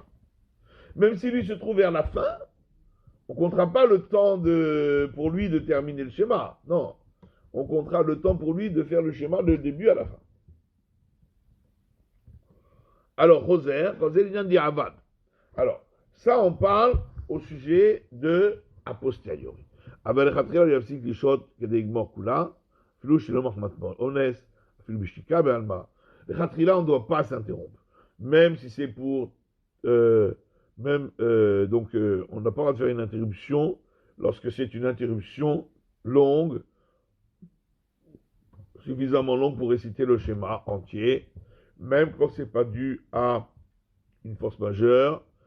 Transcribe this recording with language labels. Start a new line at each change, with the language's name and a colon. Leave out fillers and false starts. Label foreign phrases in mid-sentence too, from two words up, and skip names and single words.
French: Même si lui se trouve vers la fin, on ne comptera pas le temps pour lui de terminer le schéma. Non. On comptera le temps pour lui de faire le schéma de début à la fin. Alors, Roser vient de dire Avad. Alors, ça, on parle au sujet de a posteriori.
Hebrew: אבל לכתחילה הוא יפסיק לשהות כדי לגמור כולה, אפילו שלא מחמת אונס, אפילו בשתיקה בעלמא. לכתחילה,
French: on ne doit pas s'interrompre. Même si c'est pour... on n'a pas le droit de faire une interruption lorsque c'est une interruption longue, suffisamment longue pour réciter le schéma entier, même quand c'est pas dû à une force majeure,